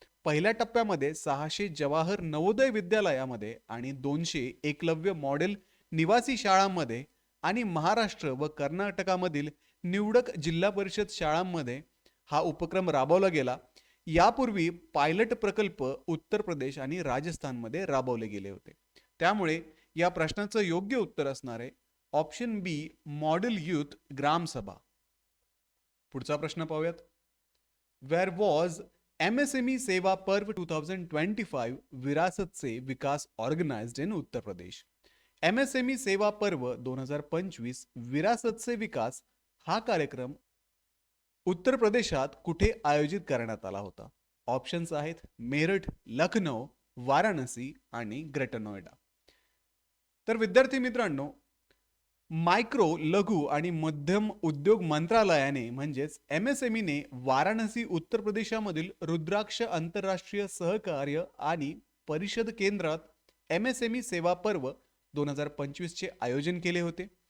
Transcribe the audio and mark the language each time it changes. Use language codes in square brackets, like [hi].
[mr] पहिल्या टप्प्यामध्ये 600 जवाहर नवोदय विद्यालयामध्ये आणि 200 एकलव्य मॉडेल निवासी शाळांमध्ये आणि महाराष्ट्र व कर्नाटकामधील निवडक जिल्हा परिषद शाळांमध्ये हा उपक्रम राबवला गेला. यापूर्वी पायलट प्रकल्प उत्तर प्रदेश आणि राजस्थानमध्ये राबवले गेले होते. त्यामुळे या प्रश्नाचं योग्य उत्तर असणार आहे ऑप्शन बी, मॉडेल युथ ग्राम सभा. पुढचा प्रश्न पाहूयात. [en] Where was MSME Sewa Parv 2025 Virasat Se Vikas organised in Uttar Pradesh? [mr] MSME सेवा पर्व 2025 विरासत से विकास हा कार्यक्रम उत्तर प्रदेशात कुठे आयोजित करण्यात आला होता? ऑप्शन्स आहेत मेरठ, लखनौ, वाराणसी आणि ग्रेटर नोएडा. तर विद्यार्थी मित्रांनो, मायक्रो, लघु आणि मध्यम उद्योग मंत्रालयाने म्हणजेच MSMEने वाराणसी उत्तर प्रदेशामधील रुद्राक्ष आंतरराष्ट्रीय सहकार्य आणि परिषद केंद्रात MSME सेवा पर्व 2025 चे आयोजन केले होते.